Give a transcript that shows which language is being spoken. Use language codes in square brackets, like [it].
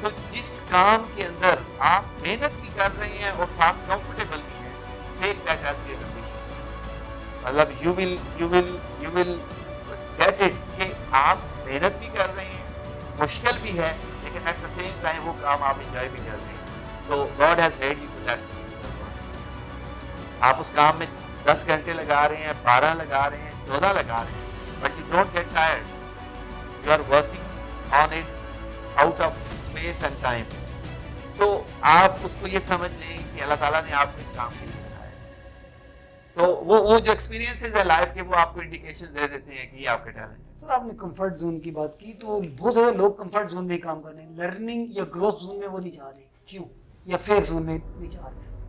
[ur] تو جس کام کے اندر آپ محنت بھی کر رہے ہیں اور ساتھ کمفرٹیبل بھی ہیں, [en] Take that as a condition. [ur] مطلب [en] you will get it [ur] کہ آپ محنت بھی کر رہے ہیں, مشکل بھی ہے, لیکن [en] at the same time [ur] وہ کام آپ انجوائے بھی کر رہے ہیں. [en] تو God has made you to that. [ur] آپ اس کام میں 10 گھنٹے لگا رہے ہیں, 12 لگا رہے ہیں, 14 لگا رہے ہیں, [en] but you don't get tired. You are working on it out of space and time. [ur] تو آپ اس کو یہ سمجھ لیں کہ اللہ تعالیٰ نے آپ کو اس کام کے لیے بنایا ہے. تو وہ جو ایکسپیرینسز ہے لائف کے, وہ آپ کو انڈیکیشن دے دیتے ہیں کہ یہ آپ کے ٹیلنٹ ہے. سر آپ نے کمفرٹ زون کی بات کی, تو بہت زیادہ لوگ کمفرٹ زون میں ہی کام کر رہے ہیں, لرننگ یا گروتھ زون میں وہ نہیں جا رہے, کیوں؟ یا فیئر زون میں نہیں جا رہے؟